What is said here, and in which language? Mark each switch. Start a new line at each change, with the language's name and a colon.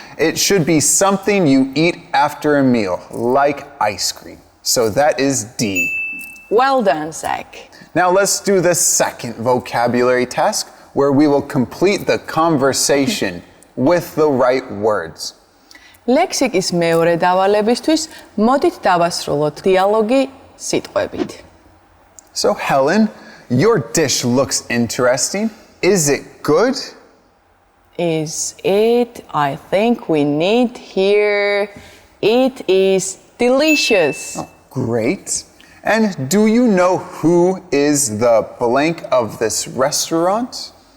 English: It should be something you eat after a meal, like ice cream. So that is D. Well done, Zach. Now let's do the second vocabulary task, where we will complete the conversation with the right words.
Georgian: ლექსიკის მეორე დავალებისთვის მოდით დავასრულოთ დიალოგი სიტყვებით.
English: So Helen, your dish looks interesting. Is it good? Is it? I think we need here. It is delicious. Oh, great. And do you know who is the blank of this restaurant?